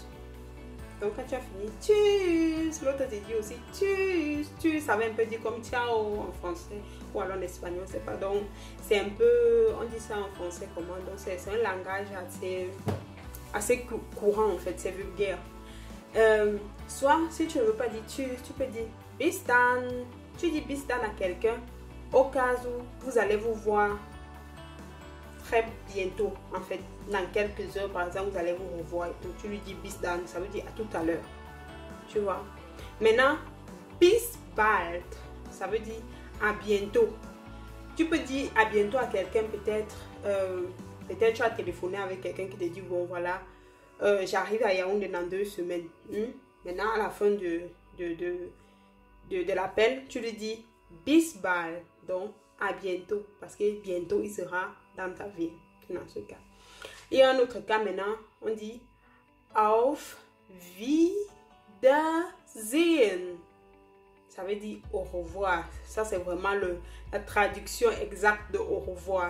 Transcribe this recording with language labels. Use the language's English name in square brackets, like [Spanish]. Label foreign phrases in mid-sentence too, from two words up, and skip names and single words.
[French] Donc quand tu as fini, tschüss, l'autre te dit aussi tschüss, tschüss, ça veut un peu dire comme ciao en français ou alors en espagnol, c'est pas. Donc c'est un peu, on dit ça en français comment, donc c'est un langage assez courant en fait, c'est vulgaire. Soit si tu ne veux pas dire tschüss, tu peux dire [German] bis dann. [French] Tu dis [German] bis dann [French] à quelqu'un au cas où vous allez vous voir très bientôt en fait, dans quelques heures par exemple, vous allez vous revoir et tout. Tu lui dis [German] bis dann, [French] ça veut dire à tout à l'heure, tu vois. Maintenant [German] bis bald, [French] ça veut dire à bientôt. Tu peux dire à bientôt à quelqu'un, peut-être tu as téléphoné avec quelqu'un qui te dit bon voilà, j'arrive à Yaoundé dans 2 semaines. Maintenant à la fin de l'appel, tu lui dis [German] bis bald, [French] donc à bientôt, parce que bientôt il sera dans ta ville, dans ce cas. Et un autre cas maintenant, on dit [German] Auf Wiedersehen. [French] Ça veut dire au revoir. Ça, c'est vraiment la traduction exacte de au revoir.